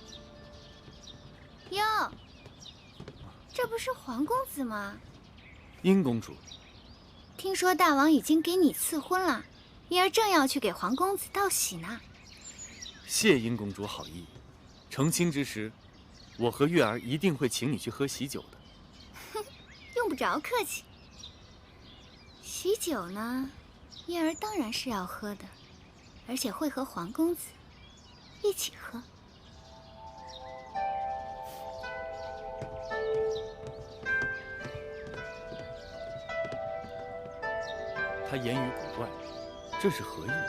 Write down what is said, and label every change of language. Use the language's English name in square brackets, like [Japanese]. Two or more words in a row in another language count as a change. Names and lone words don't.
[Chinese] 喲，這不是皇公子嗎？殷公主，聽說大王已經給你賜婚了，月兒正要去給皇公子道喜呢。謝殷公主好意，成親之時，我和月兒一定會請你去喝喜酒的。哼，用不着客氣。喜酒呢，月兒當然是要喝的，而且會和皇公子一起喝。他言語古怪，這是何意？